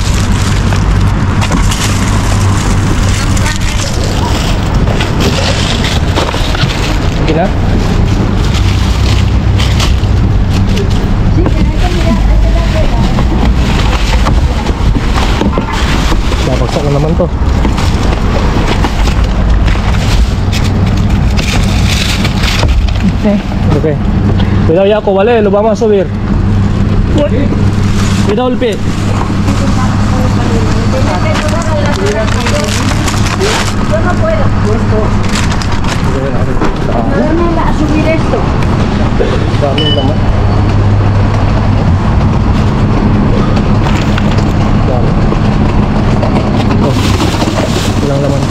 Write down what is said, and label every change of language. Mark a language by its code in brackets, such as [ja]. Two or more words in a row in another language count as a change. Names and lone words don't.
[tl] Okay na? Babagsak na naman to. [en] Okay. Okay. [es] Cuidado Jaco, vale, lo vamos a subir. Cuidado el pie. Yo no puedo. Ayúdame a subir esto. [tl] Dami naman. Dami. Oh, ilang laman to.